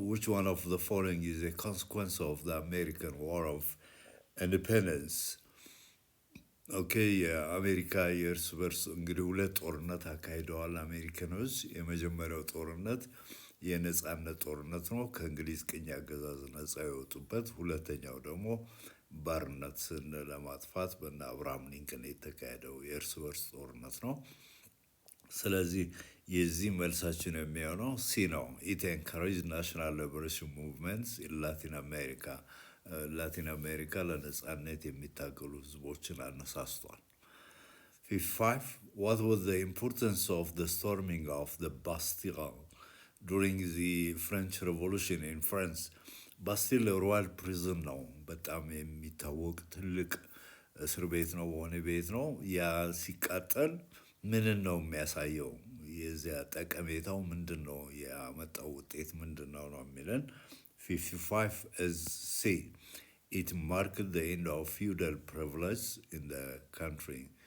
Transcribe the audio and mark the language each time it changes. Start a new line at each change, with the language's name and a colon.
English: Which one of the following is a consequence of the American War of Independence?
Amharic: የአሜሪካ የእርስ በርስ እንግዲህ ሁለት ጦርነት አካሂደዋል አሜሪካኖች። የመጀመሪያው ጦርነት የነጻነት ጦርነት ነው፣ ከእንግሊዝ ቅኝ አገዛዝ ነጻ የወጡበት። ሁለተኛው ደግሞ ባርነትን ለማጥፋት በእነ አብርሃም ሊንከን የተካሄደው የእርስ በርስ ጦርነት ነው። ስለዚህ የዚህ መልሳችን የሚሆነው ሲ ነው።
English: ኢት ኤንካሬጅ ናሽናል ሊበሬሽን ሙቭመንትስ ኢን ላቲን አሜሪካ።
Amharic: ላቲን አሜሪካ ለነጻነት የሚታገሉ ህዝቦችን አነሳስቷል። 55.
English: What was the importance of the storming of the Bastille during the French Revolution in France?
Amharic: ባስቲል ሮያል ፕሪዝን ነው። በጣም የሚታወቅ ትልቅ እስር ቤት ነው፣ ወህኒ ቤት ነው። ያ ሲቃጠል ምንን ነው የሚያሳየው? የዚያ ጠቀሜታው ምንድን ነው? ያመጣው ውጤት ምንድን ነው ነው የሚለን።
English: 55 is C. It marked the end of feudal privilege in the country.